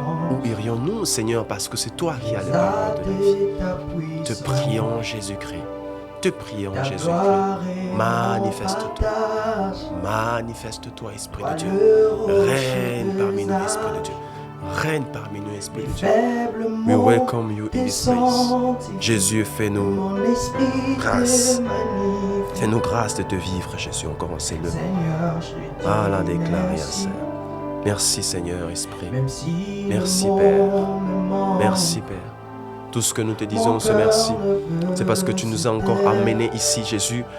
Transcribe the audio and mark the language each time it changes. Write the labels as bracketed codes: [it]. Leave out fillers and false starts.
[fr] Où irions-nous, Seigneur, parce que c'est toi qui as les paroles de la vie? Te prions, Jésus-Christ. Te prions, Jésus-Christ. Manifeste-toi. Manifeste-toi, Esprit de Dieu. Règne parmi nous, Esprit de Dieu. Règne parmi nous, Esprit de Dieu. [en] We welcome you in this place. [fr] Jésus, fais-nous grâce. Fais-nous grâce de te vivre, Jésus. On commence le. Ah, la déclarer à ça. Merci, Seigneur, Esprit. Merci, Père. Merci, Père. Tout ce que nous te disons, ce merci, c'est parce que tu nous as encore amenés ici, Jésus.